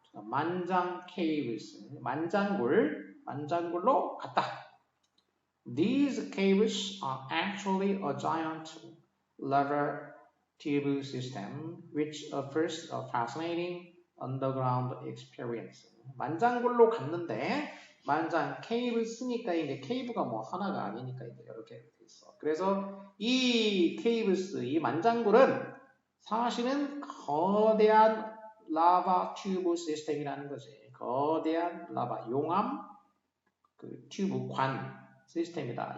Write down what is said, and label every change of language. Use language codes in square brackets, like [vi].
[ko] 만장 caves 만장굴로 갔다. [en] These caves are actually a giant lava tube system which offers a fascinating underground experience. [ko] 만장굴로 갔는데 만장 케이브 쓰니까 이제 케이브가 뭐 하나가 아니니까 이제 이렇게 돼 있어. 그래서 이 케이브스 이 만장굴은 사실은 거대한 라바 튜브 시스템이라는 거지. 거대한 라바 용암 그 튜브 관 시스템이다.